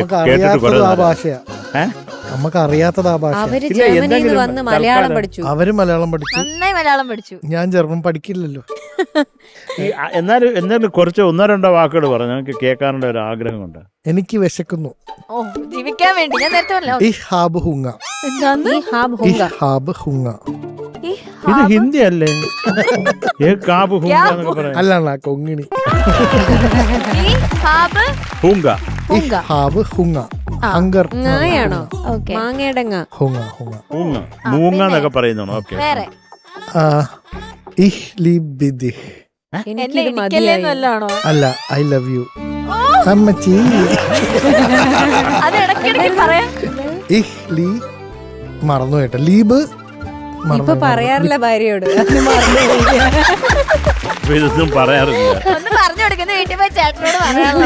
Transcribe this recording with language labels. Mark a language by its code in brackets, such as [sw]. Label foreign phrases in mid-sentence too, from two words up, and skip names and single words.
[ml] നമുക്ക് അറിയാത്തത് ആ ഭാഷ. അവര് ജർമ്മനിയിൽ നിന്ന് വന്ന് മലയാളം പഠിച്ചു. അവര് മലയാളം പഠിച്ചു, നന്നായി മലയാളം പഠിച്ചു. ഞാൻ ജർമ്മൻ പഠിക്കില്ലല്ലോ. എന്നാലും കുറച്ച് ഒന്നോ രണ്ടോ വാക്കുകൾ പറ, ഞങ്ങൾക്ക് കേൾക്കാനുള്ള ഒരു ആഗ്രഹമുണ്ട്. എനിക്ക് വിശക്കുന്നു. ഓ, ജീവിക്കാൻ വേണ്ടി. ഞാൻ നേരത്തെ പറഞ്ഞല്ലോ. [de] Ich habe Hunger. [ml] എന്താന്ന്? [de] Ich habe Hunger. [ml] ഇത് ഹിന്ദി അല്ലേ? അല്ല, കൊങ്ങിണി. ഹൂങ്ക. [de] Ich habe Hunger. [ml] ഹങ്കർ ാണോ? മാങ്ങയുടെ മൂങ്ങ എന്നൊക്കെ പറയുന്നോ? ഓക്കെ. വേറെ [de] Ich liebe dich. [ml] എനിക്കല്ലേന്നല്ലാണോ? അല്ല, [en] I love you. [ml] അമ്മച്ചി. അത് ഇടയ്ക്കിടയ്ക്ക് പറയാം. Ich മറന്നു കേട്ടോ. ലീബ് ഇപ്പൊ പറയാറില്ല ഭാര്യയോട്. ഇതൊന്നും പറയാറില്ല. ഒന്ന് പറഞ്ഞു കൊടുക്കുന്ന വീട്ടിൽ പോയി ചേട്ടനോട് പറയാമോ?